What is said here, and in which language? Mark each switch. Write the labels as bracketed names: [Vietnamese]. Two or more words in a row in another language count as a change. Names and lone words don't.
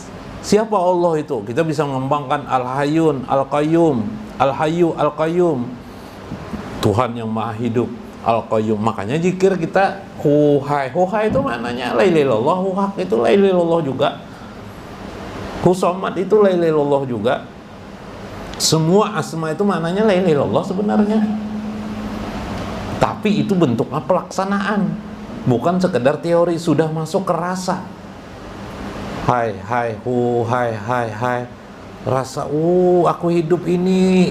[Indonesian] Siapa Allah itu? Kita bisa mengembangkan Al-Hayyun, Al-Qayyum, Al-Hayyu, Al-Qayyum. Tuhan yang Maha Hidup, Al-Qayyum. Makanya zikir kita huhai. Huhai itu maknanya [Arabic] لا إله إلا الله, [Indonesian] huhak itu [Arabic] لا إله إلا الله [Indonesian] juga. Husomat itu [Arabic] لا إله إلا الله [Indonesian] juga. Semua asma itu maknanya [Arabic] لا إله إلا الله [Indonesian] sebenarnya. Tapi itu bentuknya pelaksanaan, bukan sekedar teori, sudah masuk ke rasa. Hai, hai, hu, hai, hai, hai. Rasa, aku hidup ini.